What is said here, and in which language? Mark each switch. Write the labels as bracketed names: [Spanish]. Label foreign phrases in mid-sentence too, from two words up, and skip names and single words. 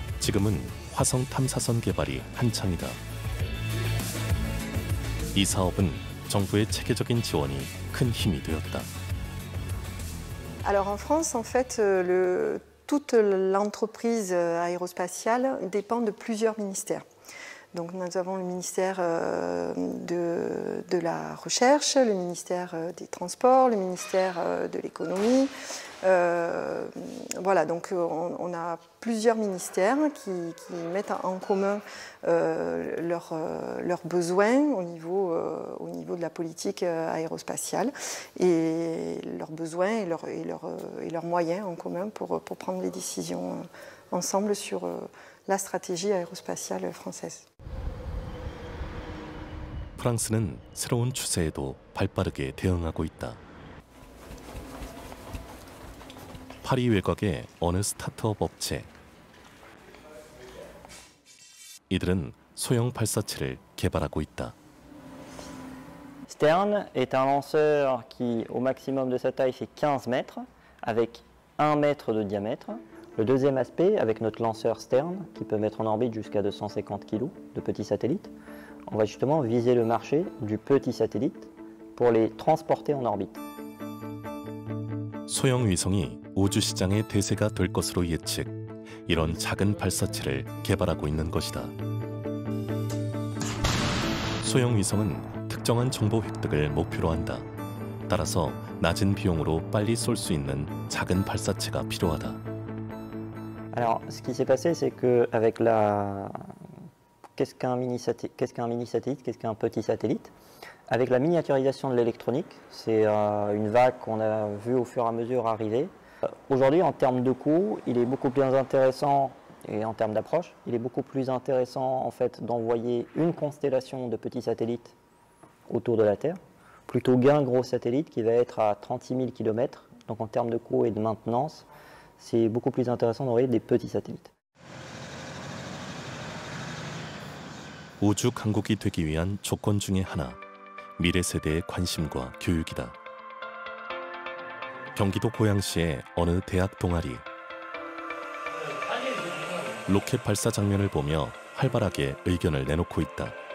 [Korean] 지금은 화성 탐사선 개발이 한창이다. 이 사업은 정부의 체계적인 지원이 큰 힘이 되었다. [French] Alors en France, en fait, toute l'entreprise aérospatiale dépend de plusieurs ministères. Donc nous avons le ministère de la Recherche, le ministère des Transports, le ministère de l'Économie. Voilà, donc on a plusieurs ministères qui mettent en commun leurs besoins au niveau de la politique aérospatiale et leurs besoins et leurs moyens en commun pour prendre les décisions ensemble sur la stratégie aérospatiale française. [Korean] 프랑스는 새로운 추세에도 발빠르게 대응하고 있다. 파리 외곽의 어느 스타트업 업체. 이들은 소형 발사체를 개발하고 있다. [French] Stern est un lanceur qui, au maximum de sa taille, fait 15 mètres, avec 1 mètre de diamètre. Le deuxième aspect, avec notre lanceur Stern, qui peut mettre en orbite jusqu'à 250 kg de petits satellites, on va justement viser le marché du petit satellite pour les transporter en orbite. [Korean] 소형 위성이 우주 시장의 대세가 될 것으로 예측, 이런 작은 발사체를 개발하고 있는 것이다. 소형 위성은 특정한 정보 획득을 목표로 한다. 따라서 낮은 비용으로 빨리 쏠 수 있는 작은 발사체가 필요하다. [French] Alors, ce qui s'est passé, c'est qu'avec la... Qu'est-ce qu'un mini-satellite, qu'est-ce qu'un petit satellite? Avec la miniaturisation de l'électronique, c'est une vague qu'on a vue au fur et à mesure arriver. Aujourd'hui, en termes de coût, il est beaucoup plus intéressant, et en termes d'approche, il est beaucoup plus intéressant en fait d'envoyer une constellation de petits satellites autour de la Terre, plutôt qu'un gros satellite qui va être à 36 000 km. Donc en termes de coût et de maintenance, c'est beaucoup plus intéressant d'envoyer des petits satellites. [Korean] 우주 강국이 되기 위한 조건 중에 하나, 미래 세대의 관심과 교육이다. 경기도 고양시의 어느 대학 동아리. 로켓 발사 장면을 보며 활발하게 의견을 내놓고 있다.